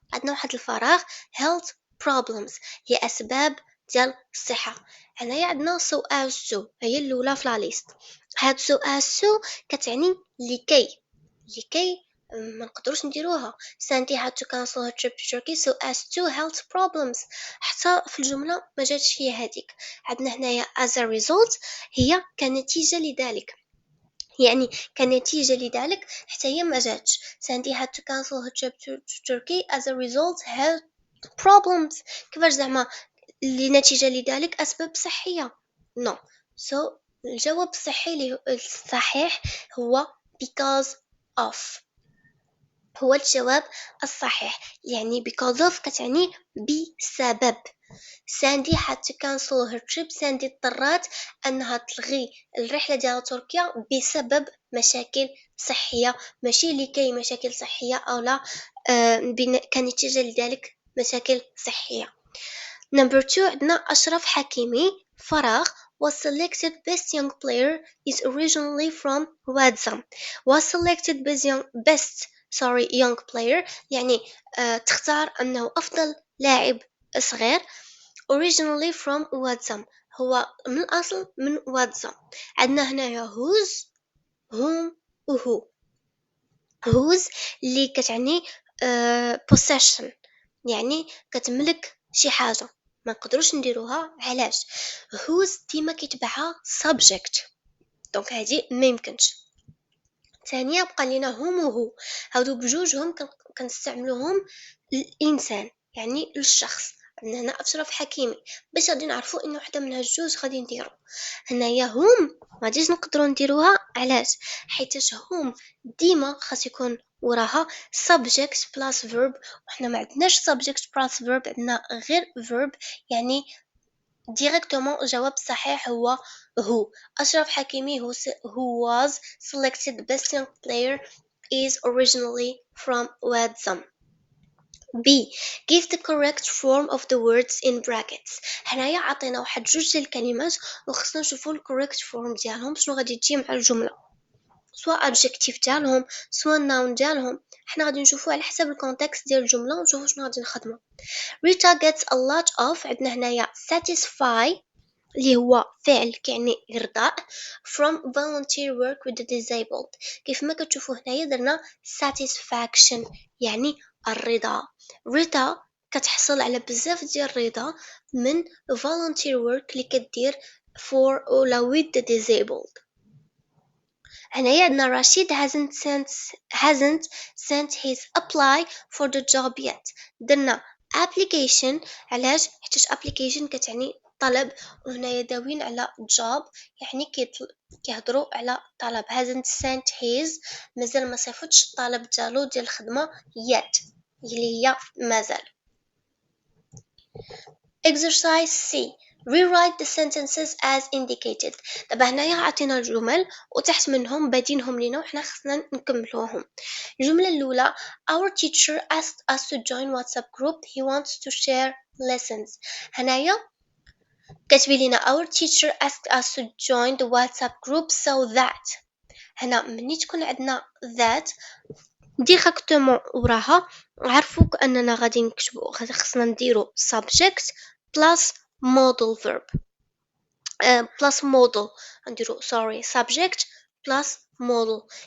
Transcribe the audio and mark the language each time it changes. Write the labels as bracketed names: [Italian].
[Arabic] عندنا واحد الفراغ [English] health problems [Arabic] هي اسباب ديال الصحة. هنايا عندنا [English] so as to [Arabic] هي الأولى في لا ليست. هاد so as to كتعني لكي ما نقدروش نديروها. [English] Sandy had to cancel her trip to Turkey so as to health problems. [Arabic] حتى في الجملة ما جاتش هي هذيك. عندنا هنايا [English] as a result [Arabic] هي كنتيجة لذلك، يعني كنتيجة لذلك حتى هي ما جاتش. [English] Sandy had to cancel her trip to Turkey as a result health problems. [Arabic] كيفاش زعما لنتيجة لذلك أسباب صحية؟ no. so الجواب الصحيح هو [English] because of. [Arabic] هو الجواب الصحيح، يعني because of كتعني بسبب. [English] Sandy had to cancel her trip. [Arabic] Sandy اضطرت أنها تلغي الرحلة ديال تركيا بسبب مشاكل صحية، ماشي لكي مشاكل صحية أو لا كنتيجة لذلك مشاكل صحية. [English] Number 2 عندنا أشرف حكيمي فراغ was selected best young player is originally from Wadzam. was selected best young player [Arabic] يعني تختار أنه أفضل لاعب صغير [English] originally from Wadzam، [Arabic] هو من الأصل من Wadzam. عندنا هنايا [English] whose whom [Arabic] وهو. whose اللي كتعني possession، يعني كتملك شي حاجة ما نقدروش نديروها. علاش؟ whose ديما كيتبعها subject، دونك هذه ما يمكنش. ثانيا بقى لينا هم وهو، هادو بجوجهم كنستعملوهم الانسان يعني للشخص. عندنا هنا اشرف حكيمي، باش غادي نعرفوا ان وحده من هاد الجوج غادي نديرو. هنايا هم ما غاديش نقدروا نديروها. علاش؟ حيتاش هم ديما خاص يكون وراها [English] subject plus verb، [Arabic] وحنا ما عندناش subject plus verb، عندنا غير verb. يعني ديريكتومون الجواب الصحيح هو [English] أشرف حكيمي who was selected best young player is originally from Wadzam. B. Give the correct form of the words in brackets. [Arabic] هنايا عطينا واحد جوج ديال الكلمات وخصنا نشوفوا الكوريكت فورم ديالهم شنو غادي تجي مع الجمله، سواء adjective ديالهم سواء noun ديالهم. حنا غادي نشوفوا على حسب الكونتكست ديال الجمله ونشوفوا شنو غادي نخدموا. [English] Rita gets a lot of عندنا هنايا satisfy [Arabic] اللي هو فعل كيعني إرضاء [English] from volunteer work with the disabled. [Arabic] كيف ما كتشوفوا هنايا درنا satisfaction يعني الرضا. رضا كتحصل على بزاف ديال الرضا من [English] volunteer work [Arabic] اللي كدير for ولا [English] with the disabled. [Arabic] هنايا عندنا [English] رشيد hasn't sent his apply for the job yet. [Arabic] درنا application. علاش؟ حيت application كتعني طلب، وهنايا داوين على job يعني كيهضروا على طلب. [English] hasn't sent his [Arabic] مازال ما صيفطش الطلب ديالو ديال الخدمه yet اللي هي مازال. [English] Exercise C. Rewrite the sentences as indicated. [Arabic] دابا هنايا عطينا الجمل وتحت منهم بادينهم لينا وحنا خصنا نكملوهم. الجملة الأولى [English] Our teacher asked us to join WhatsApp group. He wants to share lessons. [Arabic] هنايا كتبي لينا [English] Our teacher asked us to join the WhatsApp group so that. [Arabic] هنا مني تكون عندنا that ديريكتومون وراها عرفوك اننا غادي نكتبو خصنا نديرو [English] subject plus modal verb plus modal [Arabic] نديرو subject plus modal.